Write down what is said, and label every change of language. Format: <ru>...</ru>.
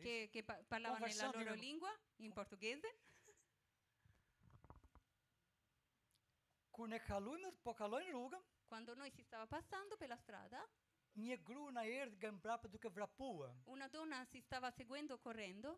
<it>che parlavano nella loro lingua, in portoghese.</it> <sq>Kur ne kalojmë, po kalojnë rrugën,</sq> <it>quando noi si stava passando per la strada,</it> <sq>një gru na erdhi nga mbrapa duke vrapuar.</sq> <it>Una donna si stava seguendo correndo.</it>